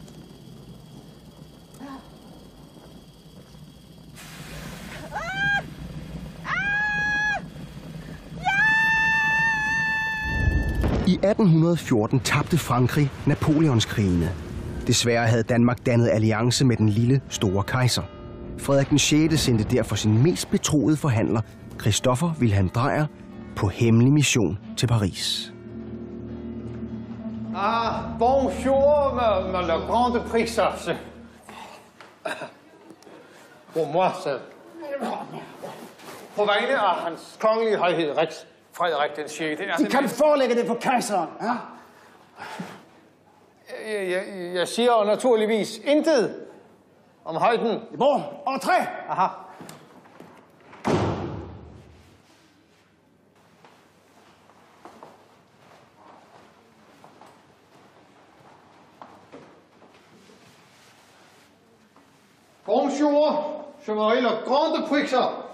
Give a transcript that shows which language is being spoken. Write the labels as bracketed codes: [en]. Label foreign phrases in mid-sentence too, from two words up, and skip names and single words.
[da] I 1814 tabte Frankrig Napoleonskrigene. Desværre havde Danmark dannet alliance med den lille store kejser. Frederik den 6. sendte derfor sin mest betroede forhandler, Christopher Wilhelm Dreyer, på hemmelig mission til Paris. [fr] Bonjour, le grande princesse. Pour moi, c'est... [da] På vegne af hans kongelige højhed, Frederik den 6. De kan forelægge det for kejseren, ja? Jeg siger naturligvis intet om højden. [fr] Bon, entré! Aha. Bonjour, je m'appelle le grande princesse.